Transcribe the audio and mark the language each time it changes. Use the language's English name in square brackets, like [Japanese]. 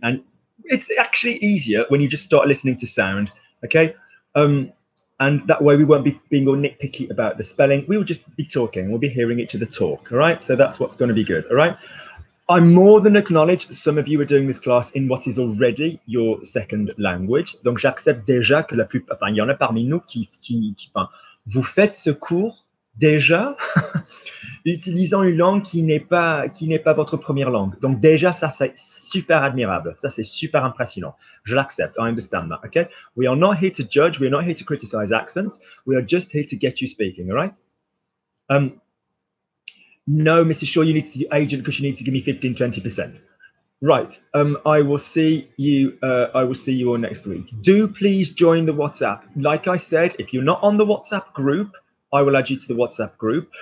[English] And it's actually easier when you just start listening to sound, okay? And that way we won't be being all nitpicky about the spelling. We will just be talking. We'll be hearing each other talk, all right? So that's what's going to be good, all right? I more than acknowledge some of you are doing this class in what is already your second language. [French] Donc, j'accepte déjà que il y en a parmi nous qui vous faites ce cours déjà utilisant une langue qui n'est pas votre première langue. Donc, déjà, ça, c'est super admirable. Ça, c'est super impressionnant. Je l'accepte. [English] I understand that, okay? We are not here to judge. We are not here to criticize accents. We are just here to get you speaking, all right? No, Mrs. Shaw, you need to see your agent because you need to give me 15, 20%. Right. I will see you all next week. Do please join the WhatsApp. Like I said, if you're not on the WhatsApp group, I will add you to the WhatsApp group.